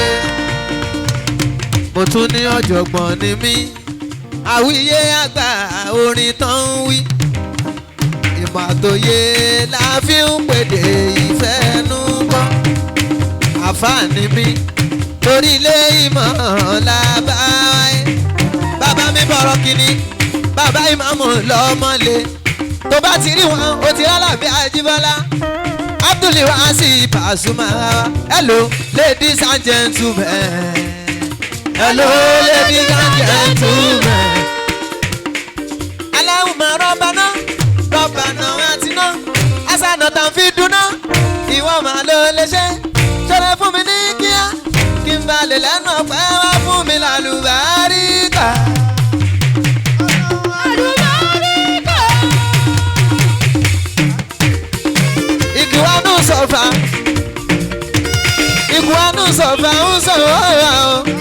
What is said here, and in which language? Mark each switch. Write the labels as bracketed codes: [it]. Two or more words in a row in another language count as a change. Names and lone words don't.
[yo] mo tún ní ọ̀jọ̀gbọ́n ni mí àwíyé àgbà orin tán ń wí ìmọ̀ àtòyé la fi ń pèdè ìfẹ́ nú bọ́ àfààní mi torí ilé ìmọ̀ làbáyé bàbá mi bọ̀rọ̀ kìíní bàbá ìmọ̀mù lọ́mọlé tó bá ti rí wọn ó ti rálá bí Ajíbọ́lá Abdul Wasi Pasuma. [en] Hello ladies and gentlemen, hello ladies and gentlemen. [ar] اللهم ربنا ربنا آتنا حسنة في الدنيا [yo] ìwọ máa ló lè ṣe ṣọlẹ fún mi ní kíá kí n bá lè lẹ́nu ọ̀pẹ́ wá fún mi lálùbáríkà. Iguanu sọ̀fà ń sọ̀rọ̀ ọ̀rọ̀ o.